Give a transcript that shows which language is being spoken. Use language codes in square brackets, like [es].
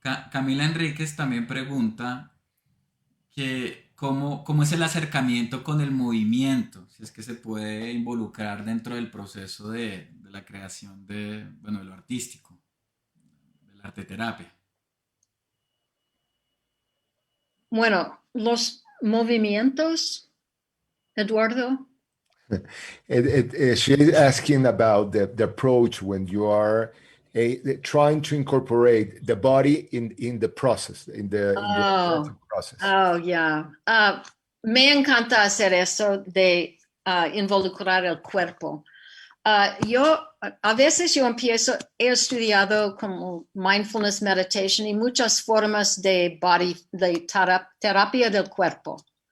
[es] Camila Enríquez también pregunta que cómo es el acercamiento con el movimiento, si es que se puede involucrar dentro del proceso de la creación de, bueno, de lo artístico, de la arte terapia. Bueno, los movimientos, Eduardo. [en] She's asking about the approach when you are trying to incorporate the body in the process, in the creative process. [es] Ya. Me encanta hacer eso de involucrar el cuerpo. A veces yo he estudiado como mindfulness meditation y muchas formas de terapia del cuerpo.